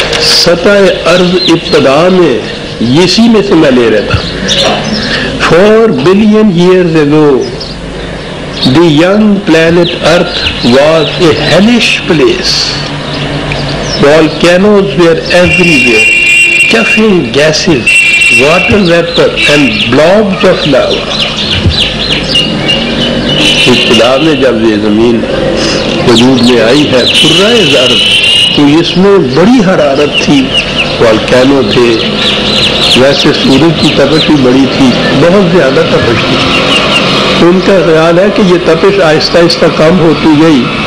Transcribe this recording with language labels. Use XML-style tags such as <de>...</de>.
<ur>سطح ارض ابتدا میں، اسی میں سے میں لے رہا تھا،</ur> <en>4 billion years ago the young planet Earth was a hellish place. Volcanoes were everywhere, puffing gases, water vapor and blobs of lava.</en> <ur>ابتدا میں جب یہ زمین وجود میں آئی ہے کرۂ ارض، تو اس میں بڑی حرارت تھی، والکینو تھے، ویسے سورج کی تپش بھی بڑی تھی، بہت زیادہ تپش تھی۔ تو ان کا خیال ہے کہ یہ تپش آہستہ آہستہ کم ہوتی گئی،</ur>